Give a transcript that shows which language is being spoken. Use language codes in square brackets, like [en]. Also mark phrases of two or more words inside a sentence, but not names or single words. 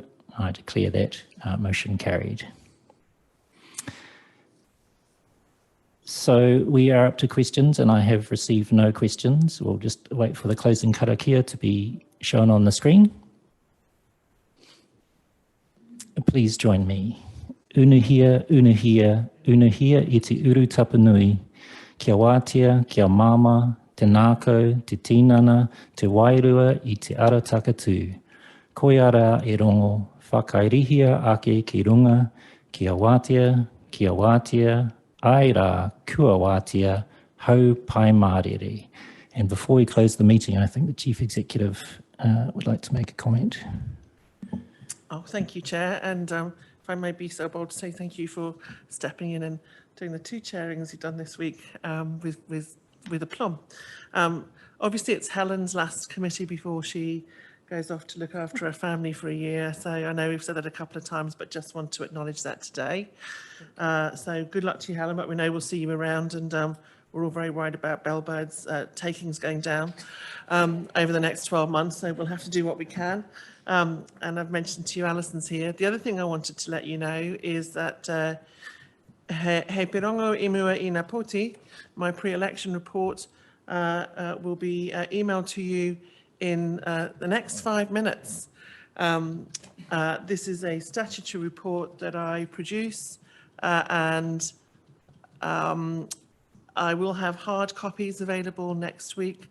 [en] I declare that motion carried. So we are up to questions, and I have received no questions. We'll just wait for the closing karakia to be shown on the screen. Please join me. [mi] Unuhia, unuhia, unuhia i te uru tapanui. Kia wātea, kia māma, te nākau, te tinana, te wairua i te ara takatū. Koiara e rongo, whakairihia ake ki runga, kia wātea, ai rā, kua wātea, hau pai mārere. [en] And before we close the meeting, I think the Chief Executive would like to make a comment. Oh, thank you, Chair. And if I may be so bold to say thank you for stepping in and doing the 2 chairings you've done this week with aplomb. Obviously, it's Helen's last committee before she goes off to look after her family for a year. So I know we've said that a couple of times, but just want to acknowledge that today. So good luck to you, Helen, but we know we'll see you around, and we're all very worried about bellbirds takings going down over the next 12 months. So we'll have to do what we can. And I've mentioned to you, Alison's here. The other thing I wanted to let you know is that [mi] he pirongo imua ina poti, [en] my pre-election report will be emailed to you in the next 5 minutes. This is a statutory report that I produce, and I will have hard copies available next week.